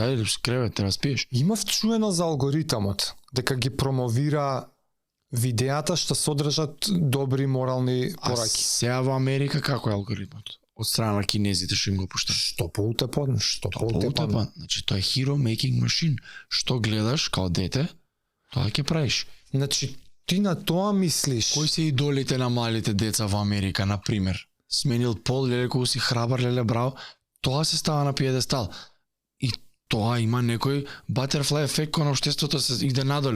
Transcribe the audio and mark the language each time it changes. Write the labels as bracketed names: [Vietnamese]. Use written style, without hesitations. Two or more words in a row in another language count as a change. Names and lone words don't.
[Macedonian] Ајде, кревет, треба спиеш. Имав чуено за алгоритамот, дека ги промовира видеата што содржат добри морални А пораки. сега во Америка како е алгоритмот? Од страна на кинезите што им го пуштат. Што поутепан, што поутепан. Полутепан. Значи тоа е [English] hero making machine. [Macedonian] Што гледаш као дете, тоа ќе правиш. Значи, ти на тоа мислиш. Кои се идолите на малите деца во Америка, на пример? Сменил пол, леле колку си храбар, леле браво. Тоа се става на пиедестал. И тоа има некој butterfly ефект кон општеството се иде надоле.